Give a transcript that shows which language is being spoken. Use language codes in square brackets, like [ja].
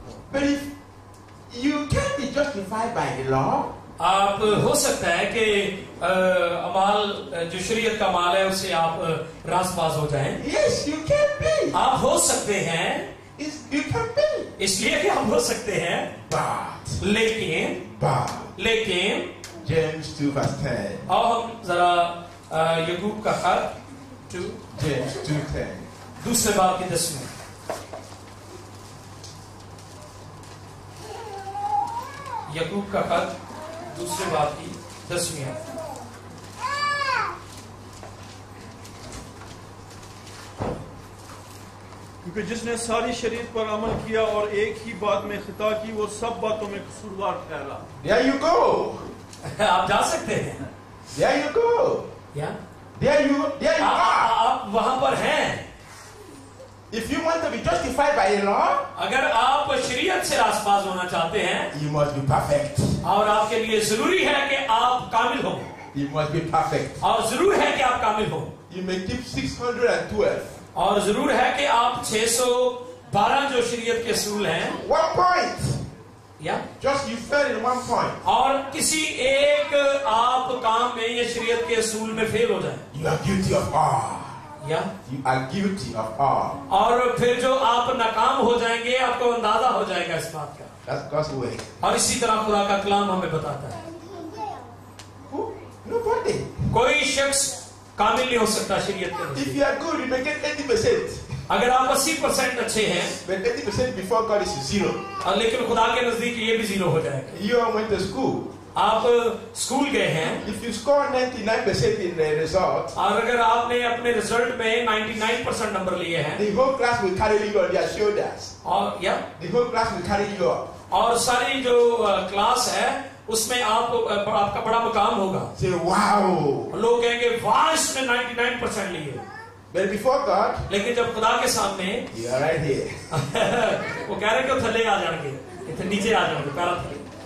[en] But if you can be justified by the law, [hi] आप हो सकता है कि अमाल जो शरीयत का अमाल है उससे आप रासपास हो जाएं। [en] yes, you can be. [hi] आप हो सकते हैं, [en] You can be. [hi] इसलिए कि आप हो सकते हैं, [en] But [hi] लेकिन [en] James 2 verse 10. [hi] और हम जरा याकूब का खत [en] James 2:10. [hi] दूसरे बाब की 10वीं यकूब का खत दूसरे बाब की 10वीं आयत। क्योंकि जिसने सारी शरीयत पर अमल किया और एक ही बात में खिता की, वो सब बातों में कसूरवार ठहरा। [en] There you go. [hi] आप जा सकते हैं। [en] There you go. [hi] या [en] There you are. [hi] आप वहां पर हैं। [en] If you want to be justified by the law, [hi] अगर आप शरीयत से रासबाज होना चाहते हैं [en] you must be perfect. [hi] और आपके लिए जरूरी है कि आप कामिल हो, [en] You must be perfect. [hi] और जरूर है कि आप कामिल हो, [en] You may keep 612. [hi] और जरूर है कि आप 612 जो शरीयत के असूल हैं, [en] 1 point. [hi] या [en] Just you fail in 1 point. [hi] और किसी एक आप काम में या शरीयत के असूल में फेल हो जाए, [en] You are guilty of all. [hi] या [en] You are guilty of all. [hi] और फिर जो आप नाकाम हो जाएंगे, आपको अंदाजा हो जाएगा इस बात का। [en] That's God's way. [hi] और इसी तरह खुदा का कलाम हमें बताता है [en] Who? Nobody. [hi] कोई शख्स कामिल नहीं हो सकता शरीयत के [en] If [hi] नजदीक। [en] you are good, you may get 80%. [hi] अगर आप 80% अच्छे हैं, [en] But 80% before God is 0. [hi] लेकिन खुदा के नजदीक ये भी 0 हो जाएगा। [en] You went to school. [hi] आप स्कूल गए हैं, [en] If you score 99% in the result, [hi] और अगर आपने अपने रिजल्ट में 99% नंबर लिए हैं, [en] the whole class will carry you on their shoulders. [hi] और या [en] The whole class will carry you up. [hi] और सारी जो क्लास है उसमें आपका बड़ा मुकाम होगा। [en] Say, wow. [hi] लोग कहेंगे वाह इसने 99% लिए। [en] But before God, [hi] लेकिन जब खुदा के सामने [en] you are right here. [hi] वो कह रहे कि थले आ जाएंगे, इतने नीचे आ जाएंगे, [pa] पैरा थले।